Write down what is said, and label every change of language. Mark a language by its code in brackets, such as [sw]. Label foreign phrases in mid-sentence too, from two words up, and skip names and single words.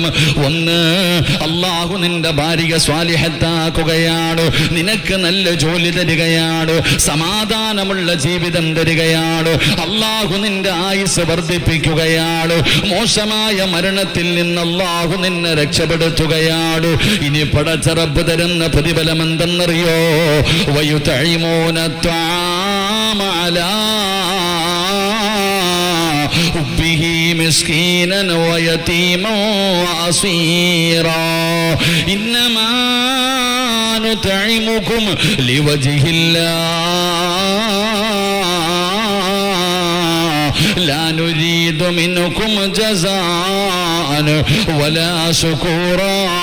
[ml] ഒന്ന്, അല്ലാഹു നിന്റെ ഭാര്യ സ്വാലിഹത്താക്കുകയാണ്, നിനക്ക് നല്ല ജോലി തരികയാണ്, സമാധാനമുള്ള ജീവിതം തരികയാണ്, അല്ലാഹു നിന്റെ ആയുസ് വർദ്ധിപ്പിക്കുകയാണ്, മോശമായ മരണത്തിൽ നിന്ന് അല്ലാഹു നിന്നെ രക്ഷപ്പെടുത്തുകയാണ്. ഇനി പടച്ച റബ്ബ് തരുന്ന പ്രതിഫലം എന്തെന്നറിയോ? [ar] ويطعمون الطعام على حبه مسكينا ويتيما وأسيرا إنما نطعمكم لوجه الله لا نريد منكم جزاء ولا شكورا